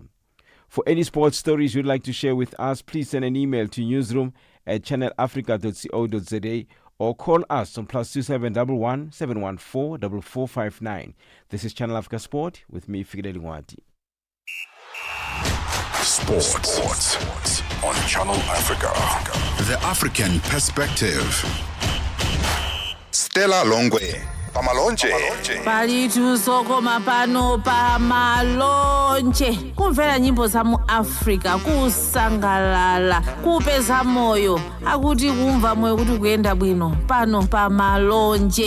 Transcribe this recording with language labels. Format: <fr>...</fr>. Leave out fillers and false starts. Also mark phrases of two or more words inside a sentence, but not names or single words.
<en>For any sports stories you'd like to share with us, please send an email to newsroom@channelafrica.co.za or call us on +2711 714 4459. This is Channel Africa Sport with me, Figile Lingwati. Sports on Channel Africa. The African perspective.</en> <ny>Stella Longwe. Pamalonje. Palitusokoma pano pamalonje. Kumvera nyimbo za mu Africa, kusangalala, kupeza moyo, akuti kumva moyo kuti kuyenda bwino pano pamalonje.</ny>